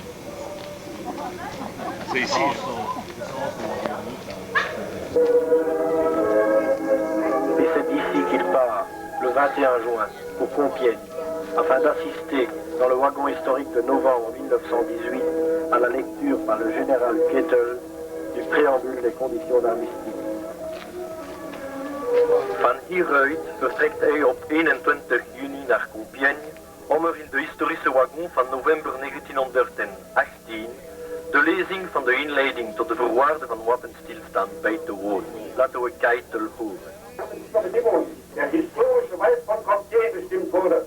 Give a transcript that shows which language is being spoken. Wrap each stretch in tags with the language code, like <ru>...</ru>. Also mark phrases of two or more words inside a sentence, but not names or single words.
<fr>C'est ici. le 21 juin, au Compiègne, afin d'assister dans le wagon historique de novembre 1918 à la lecture par le général Kettel du préambule des conditions d'armistice.</fr> <nl>Van hieruit vertrekt hij op 21 juni naar Compiègne om er in de historische wagon van november 1918 de lezing van de inleiding tot de voorwaarden van wapenstilstand bij te wonen. Laten we Kettel horen.</nl> <de>Der historische Wald von Compiègne bestimmt wurde.</de>